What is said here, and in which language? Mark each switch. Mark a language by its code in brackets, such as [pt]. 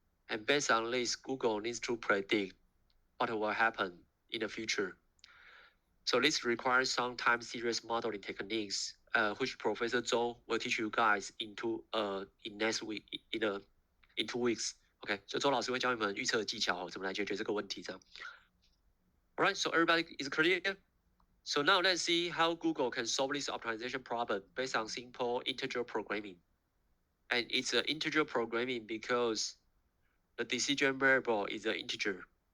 [en] And based on this, Google needs to predict what will happen in the future. So this requires some time series modeling techniques, which Professor Zhou will teach you guys in next week, in 2 weeks. [zh] Okay, 所以周老师会教你们预测技巧，怎么来解决这个问题。这样 [en] Alright, so everybody is clear? So now let's see how Google can solve this optimization problem based on simple integer programming. And it's an integer programming because the decision variable is an integer.